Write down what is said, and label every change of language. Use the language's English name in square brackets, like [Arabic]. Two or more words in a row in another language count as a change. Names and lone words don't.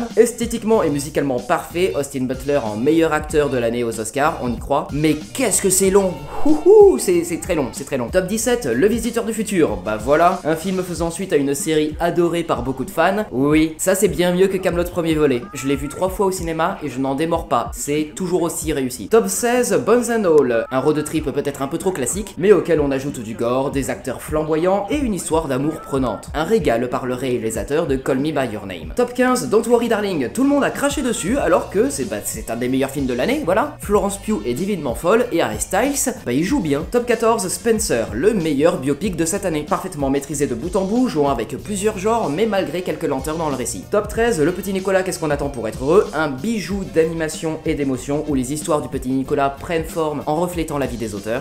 [French] Esthétiquement et musicalement parfait, Austin Butler en meilleur acteur de l'année aux Oscars, on y croit. Mais qu'est-ce que c'est long! C'est très long, c'est très long. Top 17, Le Visiteur du Futur. Bah voilà, un film faisant suite à une série adorée par beaucoup de fans. Oui, ça c'est bien mieux que Kaamelott premier volet. Je l'ai vu 3 fois au cinéma et je n'en démords pas, c'est toujours aussi réussi. Top 16, Bones and All, un road trip peut-être un peu trop classique, mais auquel on ajoute du gore, des acteurs flamboyants et une histoire d'amour prenante. Un régal par le réalisateur de Call Me By Your Name. Top 15, Don't Worry Darling, tout le monde a craché dessus alors que c'est un des meilleurs films de l'année, voilà. Florence Pugh est divinement folle et Harry Styles, il joue bien. Top 14, Spencer, le meilleur biopic de cette année. Parfaitement maîtrisé de bout en bout, jouant avec plusieurs genres mais malgré quelques lenteurs dans le récit. Top 13, Le Petit Nicolas, qu'est-ce qu'on attend pour être heureux, un bijou d'animation et d'émotion où les histoires du Petit Nicolas prennent forme en reflétant la vie des auteurs.